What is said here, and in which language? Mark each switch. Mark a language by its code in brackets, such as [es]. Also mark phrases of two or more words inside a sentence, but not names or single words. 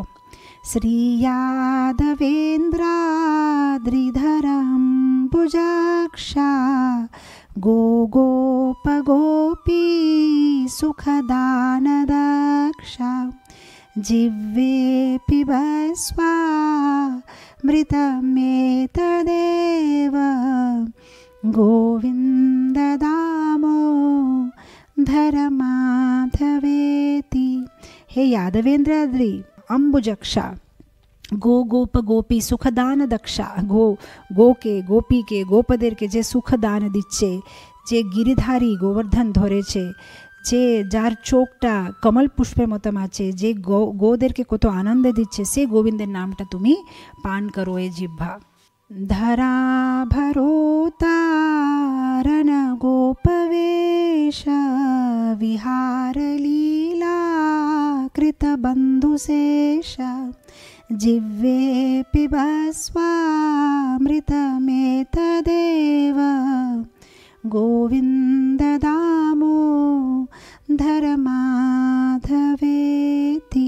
[sa] श्री यादवेन्द्राद्रिधरं भुजक्षा गो गोप गोपी सुखदानदक्षा जिह्वे पिबस्वामृतमेतदेव गोविन्द दामोदर माधवेति। हे यादवेन्द्राद्रि अंबुजक्षा गो गोप गोपी सुखदान दक्षा, [bn] গো কে গোপী কে গোপদের কে যে সুখদান দিচ্ছে, যে গিরিধারী গোবর্ধন ধরেছে, যে যার চোখটা কমল পুষ্পের মতো আছে, যে গোদেরকে কত আনন্দ দিচ্ছে, সে গোবিন্দের নামটা তুমি পান করো এ জিহ্বা। [sa] ধরা ভরোতারণ গোপবেশ বিহার লীলা কৃত বন্ধুশেষ জিহ্বে পিবস্বামৃতমেতদেব গোবিন্দ দামোদর মাধবেতি।